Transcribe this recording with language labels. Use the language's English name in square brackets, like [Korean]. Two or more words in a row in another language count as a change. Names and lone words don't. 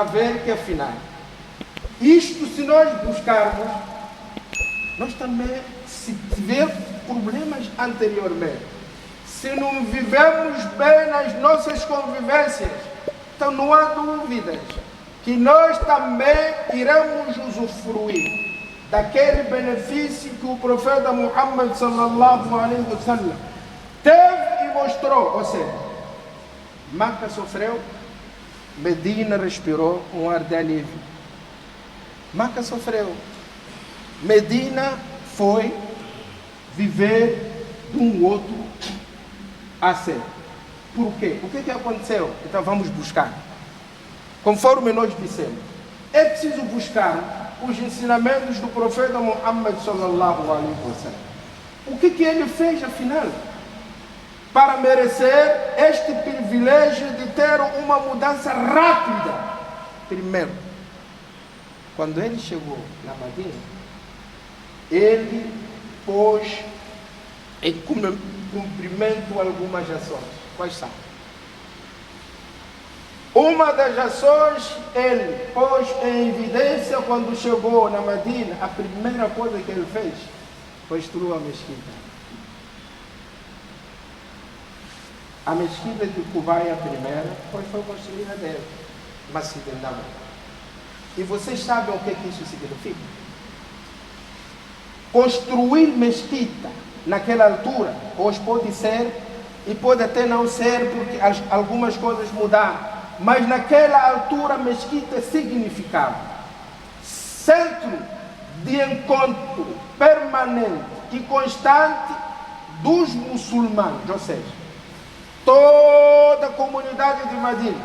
[Portuguese] ver que afinal, isto se nós buscarmos, nós também, se tiver problemas anteriormente, se não vivemos bem nas nossas convivências, então não há dúvidas que nós também iremos usufruir daquele benefício que o profeta Muhammad [Arabic] صلى الله عليه وسلم [Portuguese] teve e mostrou. Ou seja, Meca sofreu, Medina respirou um ar de alívio. Meca sofreu, Medina foi viver de um outro a ser. Por quê? O que aconteceu? Então vamos buscar. Conforme nós dissemos, é preciso buscar os ensinamentos do profeta Muhammad [Arabic] صلى الله عليه وسلم. [Portuguese] O que ele fez afinal para merecer este privilégio de ter uma mudança rápida? Primeiro, quando ele chegou na Medina, ele pôs em cumprimento algumas ações. Quais são? Uma das ações ele pôs em evidência quando chegou na Medina. A primeira coisa que ele fez foi construir a mesquita. A mesquita de Kubai, a primeira, foi construída dele, Masjid al-Nabawi. E vocês sabem o que isso significa? Construir mesquita naquela altura, hoje pode ser e pode até não ser, porque algumas coisas mudaram. Mas naquela altura a mesquita significava centro de encontro permanente e constante dos muçulmanos, ou seja, toda a comunidade de Medina.